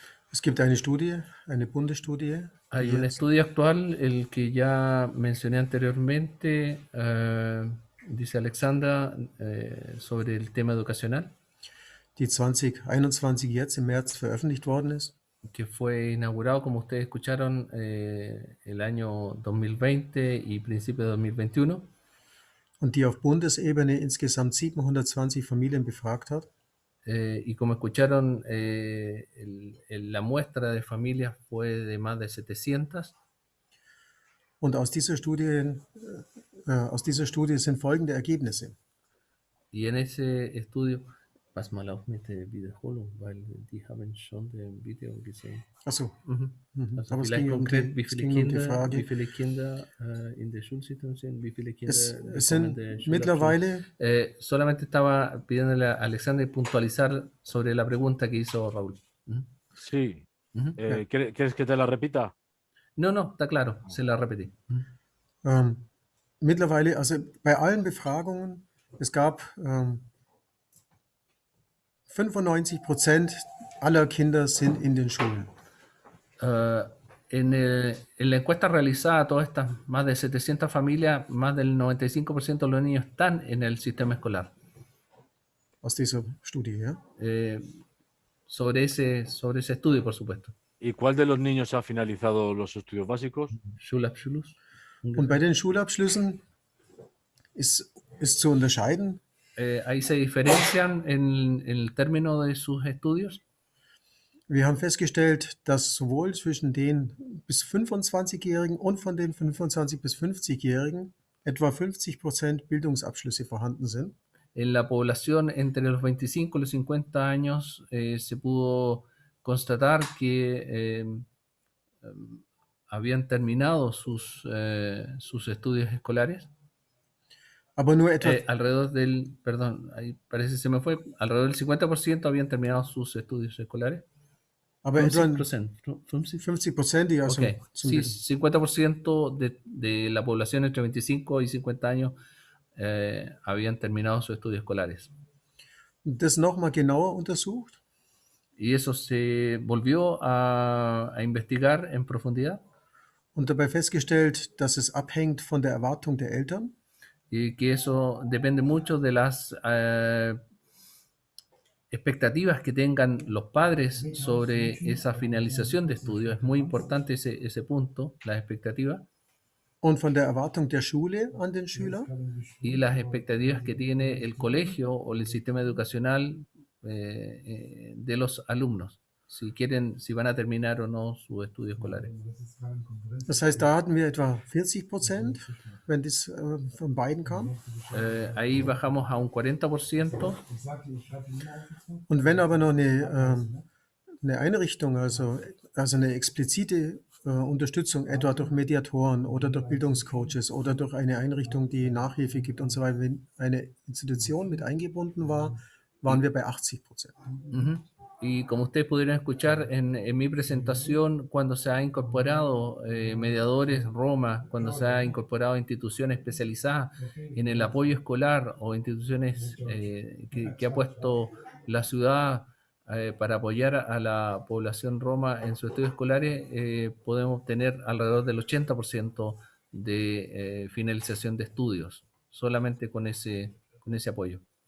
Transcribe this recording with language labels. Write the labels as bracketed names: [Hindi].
[German] Es gibt eine Studie, eine Bundesstudie. [Spanish] Hay un estudio actual, el que ya mencioné anteriormente, dice Alexandra, sobre el tema educacional. [German] Die 2021 jetzt im März veröffentlicht worden ist. [Spanish] Que fue inaugurado, como ustedes escucharon, el año 2020 y principio de 2021. [German] Und die auf Bundesebene insgesamt 720 Familien befragt hat. [Spanish] Y como escucharon, la muestra de familias fue de más de 700. [German] Und aus dieser Studie sind folgende Ergebnisse. [Spanish] Y en ese estudio, [German] pass mal auf mit der Wiederholung, weil die haben schon den Video gesehen. Achso. Also vielleicht konkret, wie viele Kinder in der Schulsystem sind, wie viele Kinder es sind mittlerweile... [Spanish] solamente estaba pidiéndole a Alexander puntualizar sobre la pregunta que hizo Raúl. Sí. ¿Quieres que te la repita? No, está claro, se la repetí. [German] Mittlerweile, also bei allen Befragungen, es gab 95% aller Kinder sind in den Schulen. [Spanish] En la encuesta realizada a todas estas más de 700 familias, más del 95% de los niños están en el sistema escolar. [German] Aus dieser Studie, ja? [Spanish] Sobre ese estudio, por supuesto. ¿Y cuál de los niños ha finalizado los estudios básicos? [German] Schulabschluss. Und bei den Schulabschlüssen ist zu unterscheiden. [Spanish] Ahí se diferencian en el término de sus estudios. [German] Wir haben festgestellt, dass sowohl zwischen den bis 25-Jährigen und von den 25- bis 50-Jährigen etwa 50% Bildungsabschlüsse vorhanden sind. [Spanish] En la población entre los 25 y los 50 años se pudo constatar que habían terminado sus estudios escolares. [German] Aber nur etwa, [Spanish] Alrededor del, perdón, ahí parece que se me fue, alrededor del 50% habían terminado sus estudios escolares. [German] aber etwa 50%. 50%, die also [Spanish] Ok, sí, 50% de la población entre 25 y 50 años habían terminado sus estudios escolares. [German] das nochmal genauer untersucht. [Spanish] Y eso se volvió a investigar en profundidad [German] Und dabei festgestellt, dass es abhängt von der Erwartung der Eltern [Spanish] y que eso depende mucho de las expectativas que tengan los padres sobre esa finalización de estudios. Es muy importante ese punto, las expectativas [German] und von der Erwartung der Schule an den Schüler. [Spanish] y las expectativas que tiene el colegio o el sistema educacional de los alumnos, si quieren, si van a terminar o no sus estudios escolares. [German] Das heißt, da hatten wir etwa 40%, wenn das von beiden kam. [Spanish] Ahí bajamos a un 40%. [German] Und wenn aber noch eine Einrichtung, also eine explizite Unterstützung, etwa durch Mediatoren oder durch Bildungscoaches oder durch eine Einrichtung, die Nachhilfe gibt und so weiter, wenn eine Institution mit eingebunden war, waren wir bei 80%. Ujú. [Spanish] Y como ustedes pudieron escuchar en mi presentación, cuando se ha incorporado mediadores Roma, cuando se ha incorporado instituciones especializadas en el apoyo escolar o instituciones que ha puesto la ciudad para apoyar a la población Roma en sus estudios escolares, podemos tener alrededor del 80% de finalización de estudios, solamente con ese apoyo.